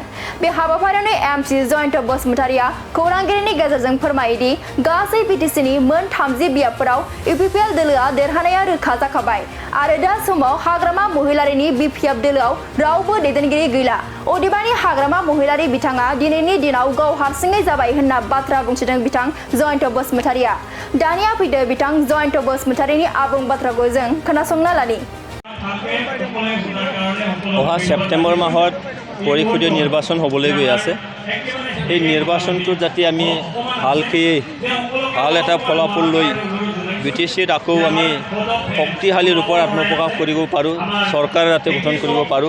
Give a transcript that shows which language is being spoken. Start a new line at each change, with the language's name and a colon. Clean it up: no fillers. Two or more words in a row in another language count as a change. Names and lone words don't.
Bodo: बे हाबाफारियावनो एमसि जयन्त बसुमतारीया खौरांगिरिनि गेजेरजों फोरमायोदि गासै बिटिसिनि मोन 30 बियाबफोराव इउपिपिएल दोलोआ देरहानाया रोखा जाखाबाय आरो दा समाव हाग्रामा महिलारिनि बिपिएफ दोलोआव रावबो दैदेनगिरि गैला। अदेबानि हाग्रामा महिलारि बिथाङा दिनैनि दिनाव गाव हारसिङै जाबाय होनना बाथ्रा बुंथिदों बिथां जयन्त बसुमतारीया। दानिया फैदो बिथां जयन्त बसुमतारीनि आबुं बाथ्राखौ जों खोनासंना लानि।
Assamese: অহা সেপ্টেম্বৰ মাহত পৰিষদীয় নিৰ্বাচন হ'বলৈ গৈ আছে। এই নিৰ্বাচনটো যাতে আমি ভাল এটা ফলাফল লৈ বিটিচিত আকৌ আমি শক্তিশালী ৰূপত আত্মপ্ৰকাশ কৰিব পাৰোঁ, চৰকাৰ যাতে গঠন কৰিব পাৰোঁ।